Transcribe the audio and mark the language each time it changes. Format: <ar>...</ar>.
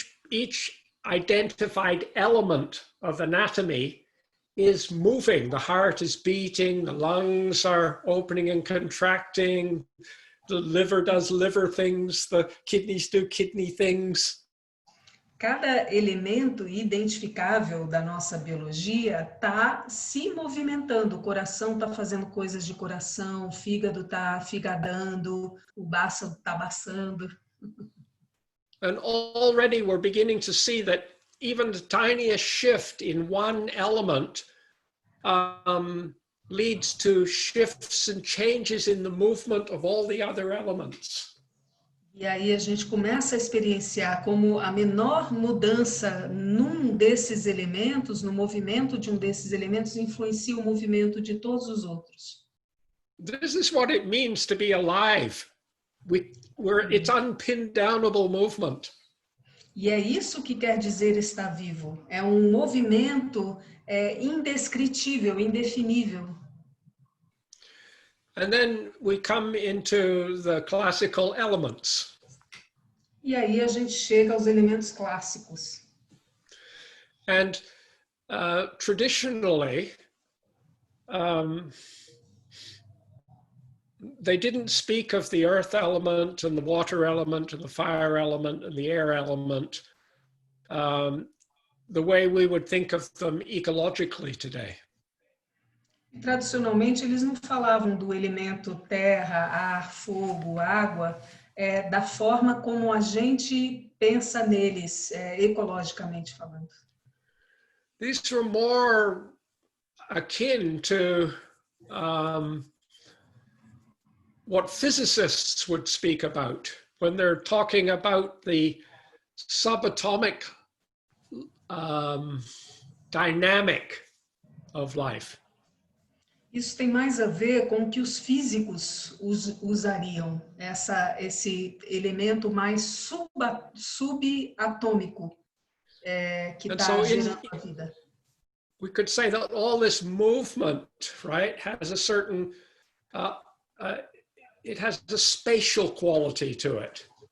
<en>Each identified element of anatomy is moving. The heart is beating, the lungs are opening and contracting, the liver does liver things, the kidneys do kidney things.</en> <pt>Cada elemento identificável da nossa biologia está se movimentando. O coração está fazendo coisas de coração, o fígado está figadando, o baço está baçando.</pt> <en>And already we're beginning to see that even the tiniest shift in one element leads to shifts and changes in the movement of all the other elements.</en> <pt>E aí a gente começa a experienciar como a menor mudança num desses elementos, no movimento de um desses elementos, influencia o movimento de todos os outros.</pt> <en>This is what it means to be alive. It's unpin-downable movement.</en> <pt>E é isso que quer dizer estar vivo. É um movimento indescritível, indefinível.</pt> <en>And then we come into the classical elements.</en> <pt>E aí a gente chega aos elementos clássicos.</pt> <en>And traditionally, they didn't speak of the earth element and the water element and the fire element and the air element the way we would think of them ecologically today.</en> <pt>Tradicionalmente, eles não falavam do elemento terra, ar, fogo, água, da forma como a gente pensa neles, ecologicamente falando.</pt> <en>These were more akin to what physicists would speak about when they're talking about the subatomic dynamic of life.</en> <pt>Isso tem mais a ver com o que os físicos usariam, esse elemento mais subatômico que está gerando a vida.</pt> <en>We could say that all this movement, right, has a certain, it has a spatial quality to it.</en>